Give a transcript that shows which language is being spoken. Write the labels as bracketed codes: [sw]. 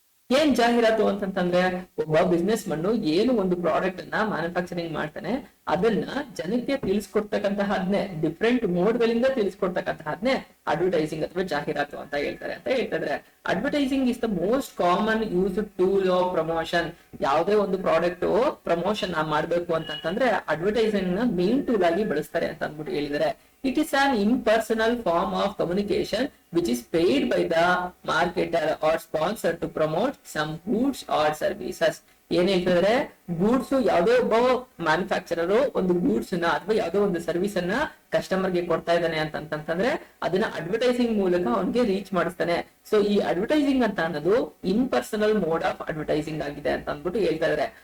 [kn] ಏನ್ ಜಾಹೀರಾತು ಅಂತಂತಂದ್ರೆ, ಒಬ್ಬ ಬಿಸ್ನೆಸ್ ಮನ್ನು ಏನು ಒಂದು ಪ್ರಾಡಕ್ಟ್ ಅನ್ನ ಮ್ಯಾನುಫ್ಯಾಕ್ಚರಿಂಗ್ ಮಾಡ್ತಾನೆ, ಅದನ್ನ ಜನಕ್ಕೆ ತಿಳಿಸ್ಕೊಡ್ತಕ್ಕಂತಹದ್ನೇ ಡಿಫ್ರೆಂಟ್ ಮೋಡ್ ಗಳಿಂದ ತಿಳಿಸ್ಕೊಡ್ತಕ್ಕಂತಹದ್ನೇ ಅಡ್ವರ್ಟೈಸಿಂಗ್ ಅಥವಾ ಜಾಹೀರಾತು ಅಂತ ಹೇಳ್ತಾರೆ. [en] Advertising is the most common use tool of promotion. [kn] ಯಾವುದೇ ಒಂದು ಪ್ರಾಡಕ್ಟ್ ಪ್ರಮೋಷನ್ ಮಾಡ್ಬೇಕು ಅಂತಂದ್ರೆ ಅಡ್ವರ್ಟೈಸಿಂಗ್ ನ ಮೇನ್ ಟೂಲ್ ಆಗಿ ಬಳಸ್ತಾರೆ ಅಂತ ಅಂದ್ಬಿಟ್ಟು ಹೇಳಿದ್ದಾರೆ. [en] It is an impersonal form of communication which is paid by the marketer or sponsor to promote some goods or services. [kn] ಏನ್ ಹೇಳ್ತಿದ್ರೆ, ಗೂಡ್ಸ್ ಯಾವುದೇ ಒಬ್ಬ ಮ್ಯಾನುಫ್ಯಾಕ್ಚರರ್ ಒಂದು ಗೂಡ್ಸ್ ನ ಅಥವಾ ಯಾವುದೋ ಒಂದು ಸರ್ವಿಸ್ ಅನ್ನ ಕಸ್ಟಮರ್ ಗೆ ಕೊಡ್ತಾ ಇದ್ದಾನೆ ಅಂತಂತಂದ್ರೆ ಅದನ್ನ ಅಡ್ವರ್ಟೈಸಿಂಗ್ ಮೂಲಕ ಅವನಿಗೆ ರೀಚ್ ಮಾಡಿಸ್ತಾನೆ. ಸೊ ಈ ಅಡ್ವರ್ಟೈಸಿಂಗ್ ಅಂತ ಅನ್ನೋದು [en] impersonal mode of advertising [kn] ಆಗಿದೆ ಅಂತ ಅಂದ್ಬಿಟ್ಟು ಹೇಳ್ತಾ ಇದಾರೆ.